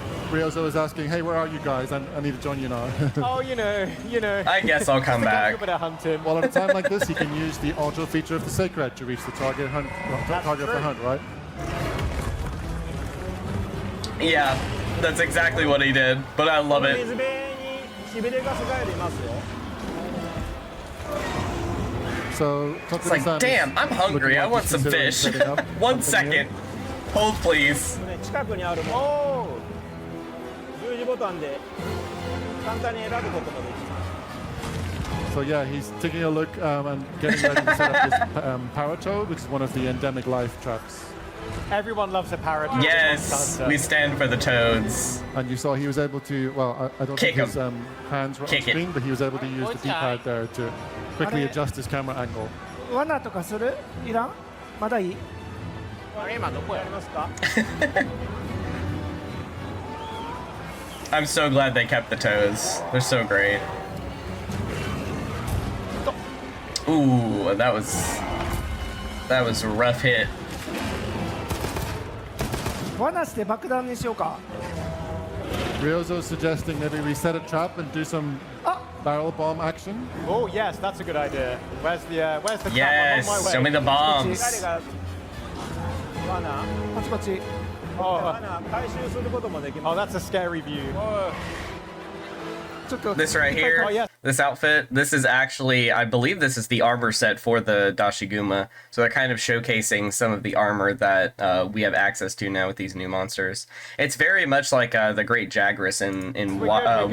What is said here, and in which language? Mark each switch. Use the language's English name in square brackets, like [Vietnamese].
[English] Ryozo is asking, hey, where are you guys? I need to join you now. Oh, you know. I guess I'll come back. Well, at a time like this, he can use the auto feature of the Sacred to reach the target for hunt, right? Yeah, that's exactly what he did, but I love it. [Japanese] 水辺にしびれガスガエルいますよ。 [English] So, It's like, damn, I'm hungry. I want some fish. 1 second. Hold, please. [Japanese] 近くにあるもの十字ボタンで簡単に選ぶこともできます。 [English] So yeah, he's taking a look and getting ready to set up this paratoad, which is one of the endemic life traps. Everyone loves a parrot. Yes, we stand for the toads. And you saw he was able to, well, I don't think his hands were on Kick it. screen, but he was able to use the D-pad there to quickly adjust his camera angle. [Japanese] 罠とかする？いらん？まだいい？あれ今どこやりますか？ [English] I'm so glad they kept the toes. They're so great. Ooh, that was a rough hit. [Japanese] 罠して爆弾にしようか。 [English] Ryozo's suggesting maybe we set a trap and do some barrel bomb action. Oh yes, that's a good idea. Where's the trap? I'm on my Yes, way. show me the bombs. [Japanese] 誰が罠パチパチ。罠回収することもでき [English] Oh, [Japanese] ます。 [English] that's a scary view. [Japanese] ちょっと [English] This right here, Oh, yeah. this outfit, this is actually, I believe this is the armor set for the Dashiguma. So they're kind of showcasing some of the armor that we have access to now with these new monsters. It's very much like the Great Jagras in We're good.